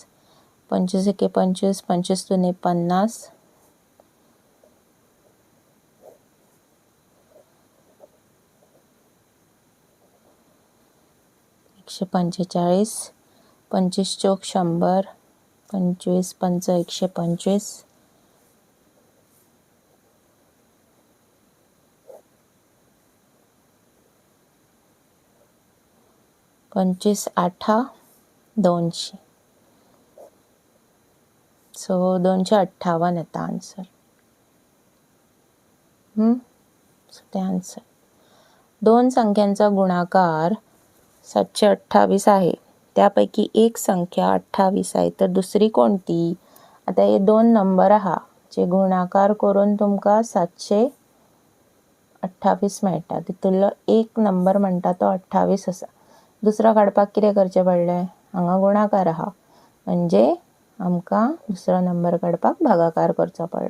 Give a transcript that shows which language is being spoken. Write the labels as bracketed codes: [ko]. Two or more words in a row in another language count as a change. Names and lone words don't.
[mr] 25 एके 25, 25 दुने 50, 145, 25 चौक 100, 25 पंच 125, 25 आठा 200. [kok] सो 258 येता आन्सर. सो ते आन्सर. [mr] 2 संख्यांचा गुणाकार 728 आहे. त्यापैकी एक संख्या 28 आहे तर दुसरी कोणती? [kok] आता हे 2 नंबर आहा जे गुणाकार करून तुमकां 728 मेळटा. तितूंतलो एक नंबर म्हणटा तो 28 आसा. दुसरो काडपाक कितें करचें पडलें? हांगा गुणाकार आहा म्हणजे आमकां दुसरो नंबर काडपाक भागाकार करचो पडलो.